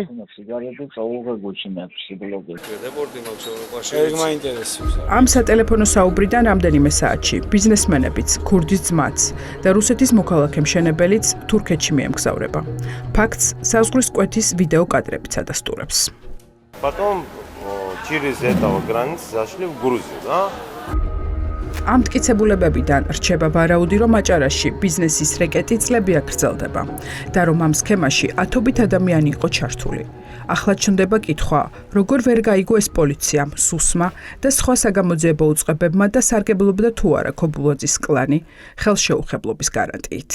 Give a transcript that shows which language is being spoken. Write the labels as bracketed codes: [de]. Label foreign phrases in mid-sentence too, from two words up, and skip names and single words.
[ka] სიგარეტი წოვუღე გუშინ აფში ბლოგზე. დეპორტი მაქვს ევროპაში. ეგ მაინტერესებს. ამ სატელეფონო საუბრიდან რამდენიმე საათში ბიზნესმენებიც, ქურდის ძმაც და რუსეთის მოქალაქე მშენებელიც თურქეთში მიემგზავრება. ფაქტს საზღვრის კვეთის ვიდეო კადრებიც ადასტურებს. [ru] Потом через этого границ зашли в Грузию, да? [ka] ამ მტკიცებულებებიდან რჩება ვარაუდი, რომ აჭარაში ბიზნესის რეკეტი წლები აგრძელდება და რომ ამ სქემაში ათობით ადამიანი იყო ჩართული. ახლა ჩნდება კითხვა, როგორ ვერ გაიგო ეს პოლიციამ, სუსმა და სხვა საგამოძიებო უწყებებმა და სარგებლობდა თუ არა ქობულაძის კლანი ხელშეუხებლობის გარანტიით.